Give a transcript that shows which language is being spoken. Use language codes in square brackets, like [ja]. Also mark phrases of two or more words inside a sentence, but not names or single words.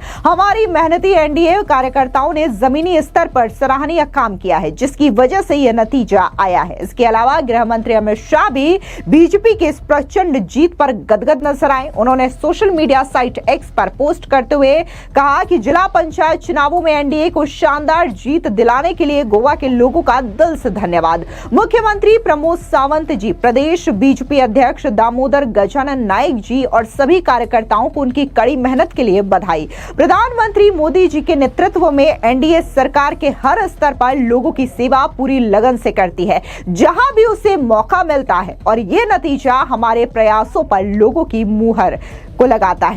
[hi] हमारी मेहनती एनडीए कार्यकर्ताओं ने जमीनी स्तर पर सराहनीय काम किया है, जिसकी वजह से यह नतीजा आया है। इसके अलावा गृह मंत्री अमित शाह भी बीजेपी के इस प्रचंड जीत पर गदगद नजर आए। उन्होंने सोशल मीडिया साइट एक्स पर पोस्ट करते हुए कहा कि जिला पंचायत चुनावों में एनडीए को शानदार जीत दिलाने के लिए गोवा के लोगों का दिल से धन्यवाद। मुख्यमंत्री प्रमोद सावंत जी, प्रदेश बीजेपी अध्यक्ष दामोदर गजानन नायक जी और सभी कार्यकर्ताओं को उनकी कड़ी मेहनत के लिए बधाई। प्रधानमंत्री मोदी जी के नेतृत्व में एनडीए सरकार के हर स्तर पर लोगों की सेवा पूरी लगन से करती है, जहां भी उसे मौका मिलता है, और ये नतीजा हमारे प्रयासों पर लोगों की मुहर को लगाता है।